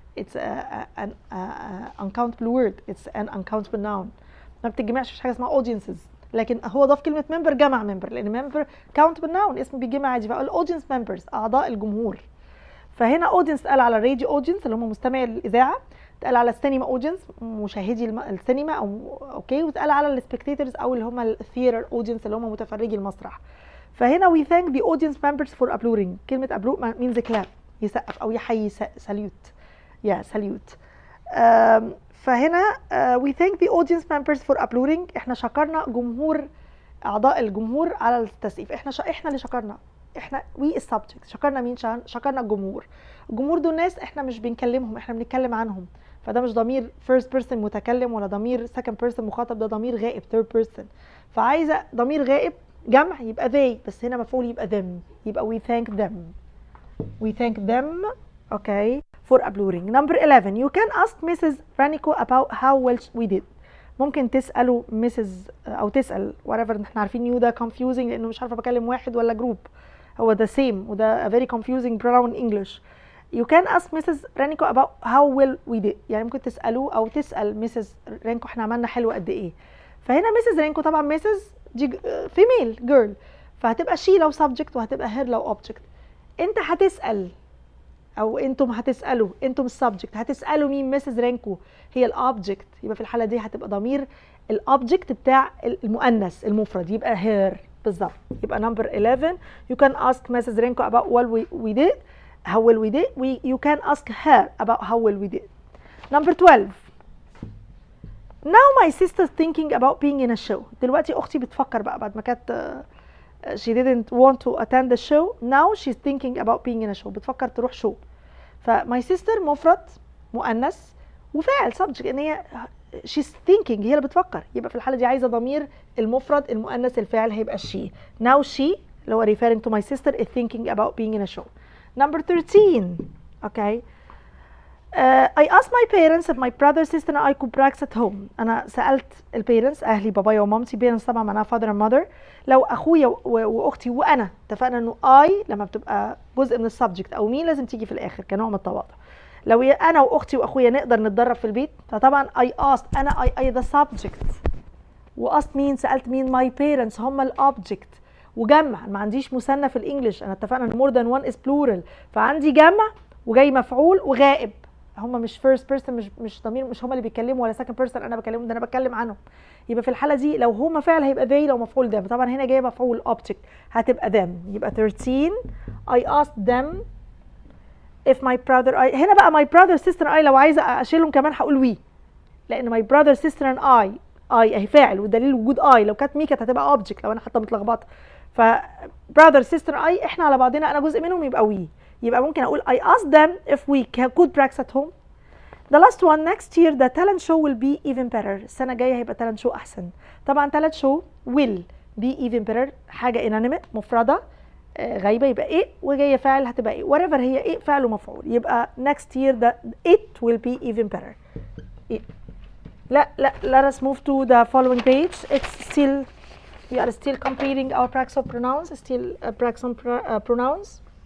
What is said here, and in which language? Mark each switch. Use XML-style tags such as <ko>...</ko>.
<en>It's an uncountable word. It's an uncountable noun.</en> <ar>ما بتتجمعش، مفيش حاجه اسمها audiences. لكن هو ضاف كلمه ممبر، جمع ممبر، لان ممبر countable noun اسم بيجمع عادي. فقال اودينس ممبرز، اعضاء الجمهور. فهنا اودينس قال على الراديو اودينس اللي هم مستمعي الاذاعه، اتقال على السينما اودينس مشاهدي السينما، او اوكي، واتقال على السبكتيتورز او اللي هم الثياتر اودينس اللي هم متفرجي المسرح. فهنا</ar> <en>we thank the audience members for applauding. كلمه applaud means clap،</en> <ar>يسقف او يحيي،</ar> <en>salute. salute. فهنا we thank the audience members for applauding.</en> <ar>احنا شكرنا جمهور، اعضاء الجمهور على التسقيف. احنا اللي شكرنا، احنا we subject. شكرنا مين؟ شكرنا الجمهور. الجمهور دول ناس احنا مش بنكلمهم، احنا بنتكلم عنهم. فده مش ضمير first person متكلم ولا ضمير second person مخاطب، ده ضمير غائب third person. فعايزه ضمير غائب جمع يبقى they، بس هنا مفعول يبقى them، يبقى</ar> <en>we thank them. We thank them, okay, for applauding. Number 11. You can ask Mrs. Ranico about how well we did.</en> <ar>ممكن تسألوا Mrs. أو تسأل whatever. احنا عارفين you ده confusing لأنه مش عارفة بكلم واحد ولا جروب. هو</ar> <en>the same</en> <ar>وده</ar> <en>a very confusing pronoun in English. You can ask Mrs. Ranico about how well we did.</en> <ar>يعني ممكن تسألوه أو تسأل Mrs. Ranico احنا عملنا حلو قد إيه. فهنا Mrs. Ranico طبعا Mrs. دي female girl، فهتبقى she لو subject وهتبقى her لو object. انت هتسأل او انتم هتسألوا، انتم السبجكت هتسألوا مين؟ مسز رانكو هي الاوبجكت، يبقى في الحالة دي هتبقى ضمير الاوبجكت بتاع المؤنث المفرد، يبقى her بالظبط.</ar> <en>يبقى number 11 you can ask Mrs. Renko about what we did, how well we did. You can ask her about how well we did. Number 12 now my sister's thinking about being in a show.</en> <ar>دلوقتي اختي بتفكر بقى بعد ما كانت</ar> <en>she didn't want to attend the show, now she's thinking about being in a show.</en> <ar>بتفكر تروح شو. فماي sister مفرد مؤنث وفاعل subject، ان هي she's thinking، هي اللي بتفكر. يبقى في الحالة دي عايزة ضمير المفرد المؤنث الفاعل هيبقى she.</ar> <en>now she اللي هو referring to my sister is thinking about being in a show. Number 13 okay. I asked my parents if my brother, sister and I could practice at home.</en> <ar>أنا سألت البيرنتس، أهلي بابايا ومامتي.</ar> <en>parents</en> <ar>طبعا معناها</ar> <en>father and mother.</en> <ar>لو أخويا وأختي وأنا اتفقنا إنه I لما بتبقى جزء من السبجكت أو مين لازم تيجي في الآخر كنوع من التواضع. لو أنا وأختي وأخويا نقدر نتدرب في البيت، فطبعا</ar> <en>I asked،</en> <ar>أنا I the subject، وأست مين؟ سألت مين؟ my parents هم الأوبجكت. وجمع، ما عنديش مثنى في الإنجليش، أنا اتفقنا إن</ar> <en>more than one is plural،</en> <ar>فعندي جمع وجاي مفعول وغائب. هم مش first person، مش ضمير، مش هم اللي بيتكلموا ولا second person انا بكلمهم، ده انا بتكلم عنهم. يبقى في الحاله دي لو هما فعل هيبقى they، لو مفعول them. طبعا هنا جايه مفعول object هتبقى them.</ar> <en>يبقى 13 I asked them if my brother I.</en> <ar>هنا بقى my brother sister I لو عايزه اشيلهم كمان هقول we، لان</ar> <en>my brother sister and I</en> <ar>اهي فاعل والدليل وجود I. لو كانت me كانت هتبقى object لو انا حتى متلخبطه. ف brother sister I احنا على بعضنا، انا جزء منهم يبقى we.</ar> <en>يبقى ممكن اقول I asked them if we could practice at home. The last one, next year the talent show will be even better.</en> <ar>السنة الجاية هيبقى talent show أحسن. طبعا talent show</ar> <en>will be even better،</en> <ar>حاجة inanimate مفردة غايبة، يبقى إيه وجاية فاعل هتبقى إيه، whatever هي إيه فعل ومفعول.</ar> <en>يبقى next year it will be even better. let us move to the following page. It's still, we are still completing our practice of pronouns, still practice on pronouns.</en>